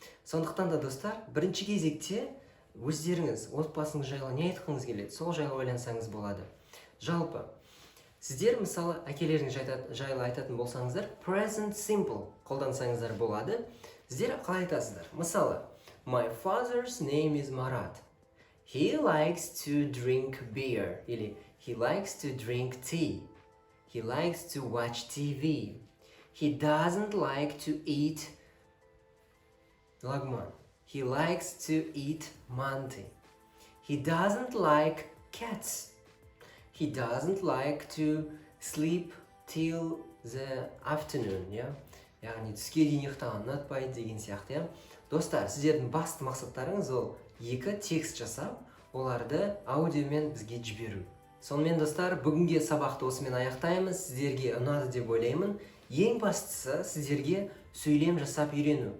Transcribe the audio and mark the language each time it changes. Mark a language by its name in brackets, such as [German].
[Kazakh] Сондықтан да достар, бірінші кезекте өздеріңіз отбасыңыз жайлы не айтқыңыз келеді, сол жайлы ойлансаңыз болады. Жалпы, Сіздер мысалы әкелеріңіз жайлы айтатын болсаңыздар, present simple қолдансаңыздар болады. Сіздер қалай айтасыздар? [English] Мысалы, my father's name is Marat. He likes to drink beer. Или he likes to drink tea. He likes to watch TV. He doesn't like to eat lagman. He likes to eat manti. He doesn't like cats. He doesn't like to sleep till the afternoon. [Kazakh] Яғни түске дейін ұйықтағанды ұнатпайды деген сияқты. Достар, сіздердің басты мақсаттарыңыз ол екі текст жасап, оларды аудиомен бізге жіберу. Сонымен достар, бүгінге сабақты осымен аяқтаймыз. Сіздерге ұнады деп ойлаймын. Ең бастысы сіздерге сөйлем жасап үйрену.